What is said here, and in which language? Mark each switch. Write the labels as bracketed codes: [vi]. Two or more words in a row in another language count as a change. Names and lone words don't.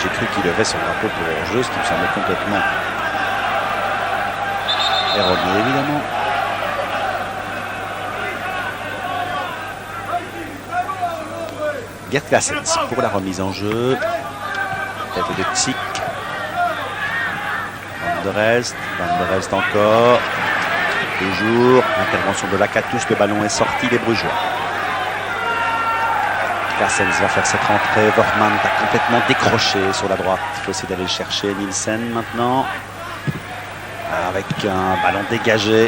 [fr] J'ai cru qu'il levait son drapeau pour hors-jeu, ce qui me semblait complètement erroné, évidemment. Gerd Claessens pour la remise en jeu. Tête de Tsick. Van der Elst encore. Toujours, intervention de Lacatouche, le ballon est sorti, les Brugeois. Claessens va faire cette rentrée, Wortmann a complètement décroché sur la droite. Il faut essayer d'aller le chercher, Nielsen maintenant. Avec un ballon dégagé.